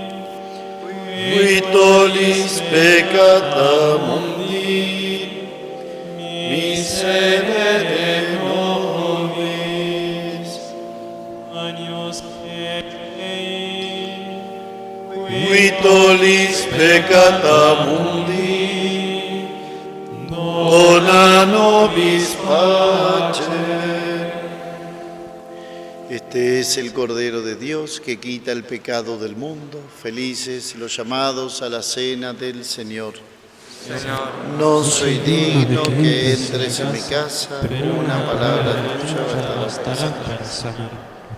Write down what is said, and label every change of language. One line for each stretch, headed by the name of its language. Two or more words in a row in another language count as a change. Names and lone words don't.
Latin: Qui tollis peccata mundi, miserere nobis. Agnus Dei, Qui tollis peccata mundi, dona nobis pacem.
Spanish: Este es el Cordero de Dios que quita el pecado del mundo. Felices los llamados a la cena del Señor. Señor. No soy digno que entres en mi casa, pero una palabra tuya bastará para sanar.